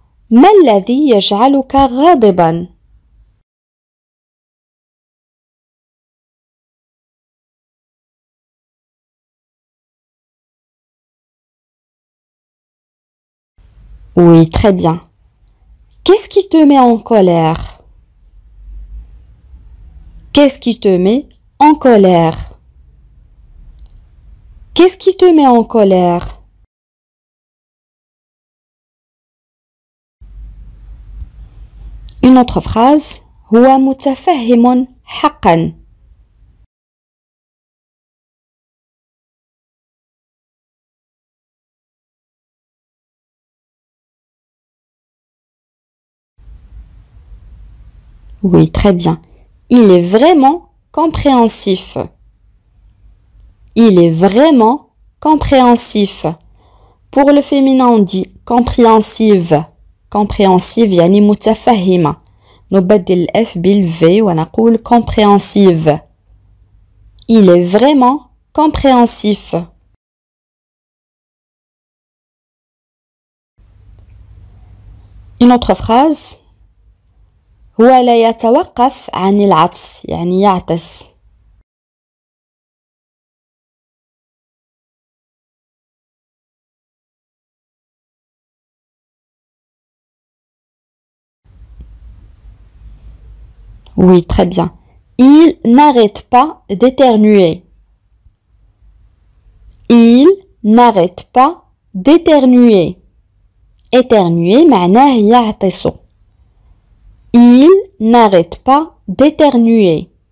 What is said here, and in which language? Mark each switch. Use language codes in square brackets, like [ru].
[ar] ما الذي يجعلك غاضبا؟ [fr] Oui, très bien. Qu'est-ce qui te met en colère? Qu'est-ce qui te met en colère? Qu'est-ce qui te met en colère? Une autre phrase. [ar] هو متفهم حقا. [fr] Oui, très bien. Il est vraiment compréhensif. Il est vraiment compréhensif. Pour le féminin, on dit compréhensive. [ar] Compréhensive يعني متفهمة. نبدل الف بالv ونقول compréhensive. [fr] Il est vraiment compréhensif. Une autre phrase. [ar] هو لا يتوقف عن العطس يعني يعطس. [fr] Oui, très bien. Il n'arrête pas d'éternuer. Il n'arrête pas d'éternuer. [ar] Éternuer معناه يعطس. [fr] Il n'arrête pas d'éternuer.